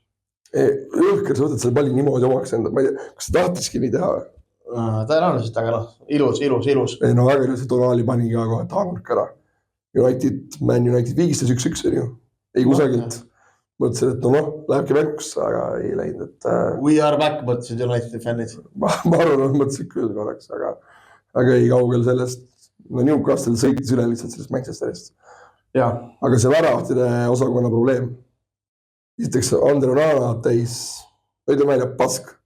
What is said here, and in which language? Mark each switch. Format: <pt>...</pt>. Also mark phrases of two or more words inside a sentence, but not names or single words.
<et>Õhker, sa võtad selle palli niimoodi omaks enda. Ma ei tea, kas sa tahtiski nii teha? Tõenäoliselt, aga ilus. Ei no väga ilus, et Onali pani ka kohe taanurk ära. Man United viigistas 1-1 on ju. Ei kusagilt. Mõtlesin, et lähebki mängusse, aga ei läinud.</et> <en>We are back,</en> <et>mõtlesid Unitedi fännid. Ma arvan, mõtlesin küll korraks, aga ei kaugel sellest. No Newcastle sõitis üle lihtsalt sellest Manchesterist. Aga see väravahtide osakonna probleem. Esiteks Andre Onana täis, ütleme välja, pask.</et>